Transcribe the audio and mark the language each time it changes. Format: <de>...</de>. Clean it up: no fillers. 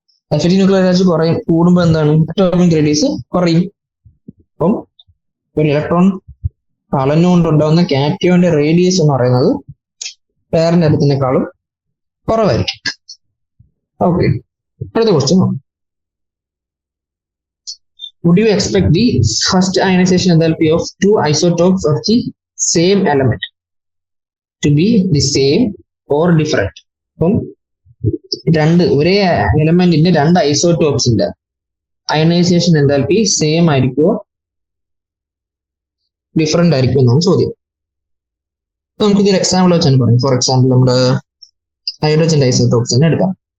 <ml>Effective nuclear charge കൂടുമ്പോൾ എന്താണ്, atomic radius കുറയും. അപ്പം ഒരു ഇലക്ട്രോൺ കളഞ്ഞുകൊണ്ടുണ്ടാകുന്ന കാറ്റയോന്റെ റേഡിയസ് എന്ന് പറയുന്നത് പേരന്റ് ആറ്റത്തിനേക്കാളും കുറവായിരിക്കും. ഓക്കെ, അടുത്ത question.</ml> <en>Would you expect the first ionization enthalpy of two isotopes of the same element to be the same or different?</en> <ml>അപ്പം ഒരേ എലമെന്റിന്റെ രണ്ട് ഐസോടോപ്സിന്റെ അയണൈസേഷൻ എൻതാൽപ്പി സെയിം ആയിരിക്കുമോ ഡിഫറെന്റ് ആയിരിക്കും എന്നാണ് ചോദ്യം. നമുക്ക് ഇതൊരു എക്സാമ്പിൾ വെച്ചാണ് പറയും. ഫോർ എക്സാമ്പിൾ നമ്മുടെ ഹൈഡ്രജന്റെ ഐസോടോപ്സ് തന്നെ എടുക്കാം.</ml>